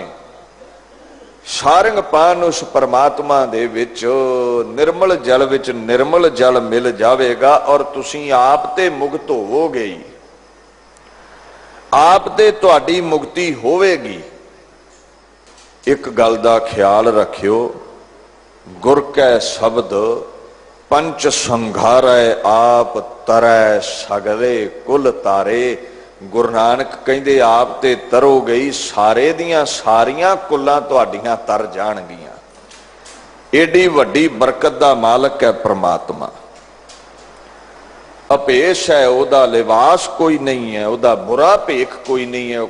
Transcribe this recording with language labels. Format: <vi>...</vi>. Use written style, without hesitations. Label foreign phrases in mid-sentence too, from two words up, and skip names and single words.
<pa>ਸਾਰੰਗ ਪਾਨ ਉਸ ਪਰਮਾਤਮਾ ਦੇ ਵਿਚ ਨਿਰਮਲ ਜਲ ਵਿਚ ਨਿਰਮਲ ਜਲ ਮਿਲ ਜਾਵੇਗਾ ਔਰ ਤੁਸੀਂ ਆਪ ਤੇ ਮੁਕਤ ਹੋਵੋਗੇ ਹੀ। ਆਪ ਤੇ ਤੁਹਾਡੀ ਮੁਕਤੀ ਹੋਵੇਗੀ। ਇਕ ਗੱਲ ਦਾ ਖ਼ਿਆਲ ਰੱਖਿਓ, ਗੁਰ ਕੈ ਸ਼ਬਦ ਪੰਚ ਸੰਘਾਰੈ ਆਪ ਤਰੈ ਸਗਲੇ ਕੁਲ ਤਾਰੇ। ਗੁਰੂ ਨਾਨਕ ਕਹਿੰਦੇ ਆਪ ਤੇ ਤਰੋ ਗਈ, ਸਾਰੇ ਦੀਆਂ ਸਾਰੀਆਂ ਕੁਲਾਂ ਤੁਹਾਡੀਆਂ ਤਰ ਜਾਣਗੀਆਂ। ਏਡੀ ਵੱਡੀ ਬਰਕਤ ਦਾ ਮਾਲਕ ਹੈ ਪਰਮਾਤਮਾ। ਅਪੇਸ਼ ਹੈ, ਓਦਾ ਲਿਬਾਸ ਕੋਈ ਨਹੀਂ ਹੈ, ਓਦਾ ਬੁਰਾ ਭੇਖ ਕੋਈ ਨਹੀਂ ਹੈ।</pa>